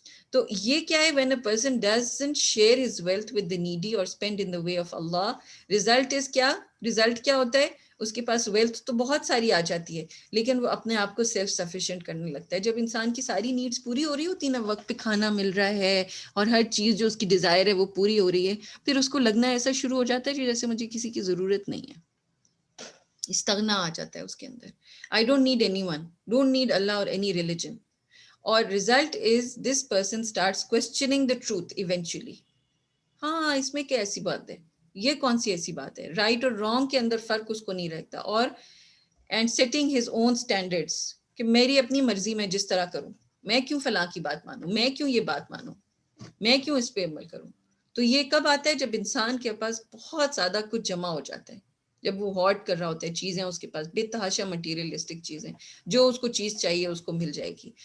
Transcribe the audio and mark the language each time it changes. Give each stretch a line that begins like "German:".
Urdu: تو یہ کیا ہے،
English: when a person doesn't share his wealth with the needy or spend in the way of Allah,
Urdu: result is کیا، result کیا ہوتا ہے، اس کے پاس ویلتھ تو بہت ساری آ جاتی ہے لیکن وہ اپنے آپ کو سیلف سفیشینٹ کرنے لگتا ہے. جب انسان کی ساری نیڈز پوری ہو رہی ہوتی نا، وقت پہ کھانا مل رہا ہے اور ہر چیز جو اس کی ڈیزائر ہے وہ پوری ہو رہی ہے، پھر اس کو لگنا ایسا شروع ہو جاتا ہے کہ جیسے مجھے کسی کی ضرورت نہیں ہے. استغنا آ جاتا ہے اس کے اندر.
English: I don't need anyone, don't need Allah or any religion.
Urdu: اور
English: result is this person starts questioning the truth eventually.
Urdu: ہاں اس میں کیا ایسی بات ہے، یہ کون سی ایسی بات ہے، رائٹ اور رانگ کے اندر فرق اس کو نہیں رہتا. اور
English: and setting his own standards,
Urdu: کہ میری اپنی مرضی میں جس طرح کروں، میں کیوں فلاں کی بات مانوں، میں کیوں یہ بات مانوں، میں کیوں اس پہ عمل کروں. تو یہ کب آتا ہے، جب انسان کے پاس بہت زیادہ کچھ جمع ہو جاتا ہے، جب وہ ہارڈ کر رہا ہوتا ہے چیزیں، اس کے پاس بے تحاشا مٹیریلسٹک چیزیں، جو اس کو چیز چاہیے اس کو مل جائے گی.